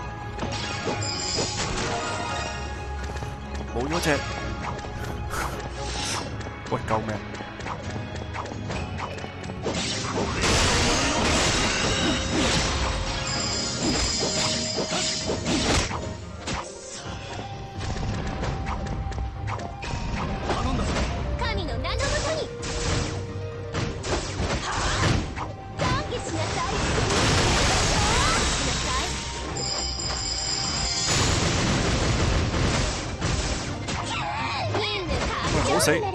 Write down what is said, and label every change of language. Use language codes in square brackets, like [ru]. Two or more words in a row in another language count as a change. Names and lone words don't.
[yue] 冇咗隻， 喂，救命！ [ja] 頼んだぞ。神の名のもとに懺悔しなさい。 [yue] 唔好死！